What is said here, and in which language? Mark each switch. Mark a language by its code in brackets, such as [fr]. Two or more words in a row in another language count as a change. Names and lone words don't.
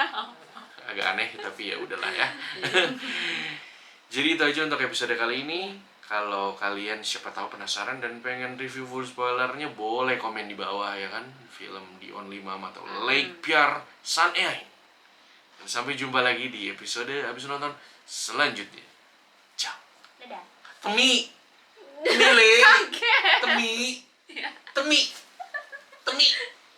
[id] Agak aneh tapi ya udahlah ya. Jadi itu aja untuk episode kali ini. Kalau kalian siapa tahu penasaran dan pengen review full spoilernya, boleh komen di bawah ya kan. Film The Only Mom atau Lake Pierre San Iai. Dan sampai jumpa lagi di episode habis nonton selanjutnya. Ciao. Dadah. Temi. Temi. Temi. Temi.